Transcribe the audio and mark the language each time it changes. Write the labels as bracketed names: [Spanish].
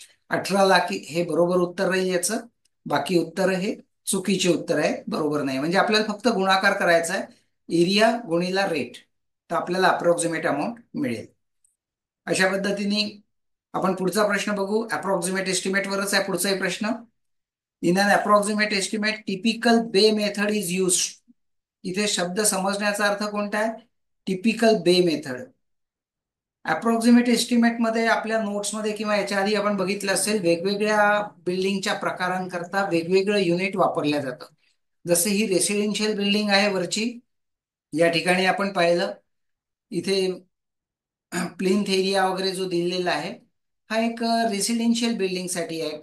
[Marathi] 18 लाख हे बरोबर उत्तर राहील याचं. बाकी उत्तर हे चुकीचे उत्तर आहे, बरोबर नाही. म्हणजे आपल्याला फक्त गुणाकार करायचा आहे एरिया गुणिला रेट, तर आपल्याला अप्रॉक्सिमेट अमाऊंट मिळेल. अशा पद्धतीने आपण पुढचा प्रश्न बघू. अप्रॉक्सिमेट एस्टिमेट वरच आहे पुढचाही प्रश्न. [English] In an approximate estimate typical bay method is use. [Marathi] इथे शब्द समजण्याचा अर्थ कोणता आहे? टिपिकल बे मेथड. अप्रॉक्सिमेट एस्टिमेट मध्ये आपल्या नोट्समध्ये किंवा याच्या आधी आपण बघितलं असेल वेगवेगळ्या बिल्डिंगच्या प्रकारांकरता वेगवेगळं युनिट वापरल्या जातं. जसे ही रेसिडेन्शियल बिल्डिंग आहे वरची, या ठिकाणी आपण पाहिलं इथे प्लिंथ एरिया वगैरे जो दिलेला आहे हा एक रेसिडेन्शियल बिल्डिंग साठी आहे.